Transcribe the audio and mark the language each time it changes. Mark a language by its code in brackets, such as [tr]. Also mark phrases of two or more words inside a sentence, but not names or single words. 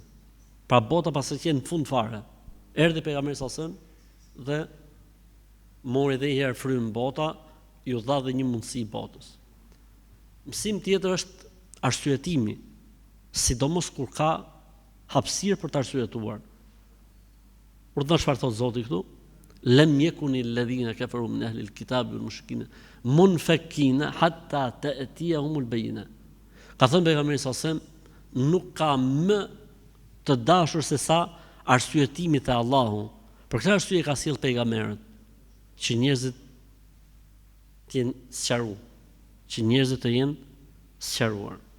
[sq] Pra bota pas së qenë në fund fare, erdhi pejgamberi [ar] صلى الله عليه وسلم [sq] dhe mori edhe një herë frym bota, ju dha dhe një mundësi botës. Mësim tjetër është arsyetimi, sidomos kur ka hapësirë për të arsyetuar. Urdhon çfarë thot Zoti këtu? [ar] لم يكن الذين كفروا من أهل الكتاب والمشركين منفكين حتى تأتيهم البينة. [sq] Ka thënë pejgamberi [ar] صلى الله عليه وسلم, [sq] nuk ka më të dashur se sa arsyetimi te Allahu. Për këtë arsye ka sjell pejgamberët që njerëzit të jenë sqaruar, që njerëzit të jenë sqaruar.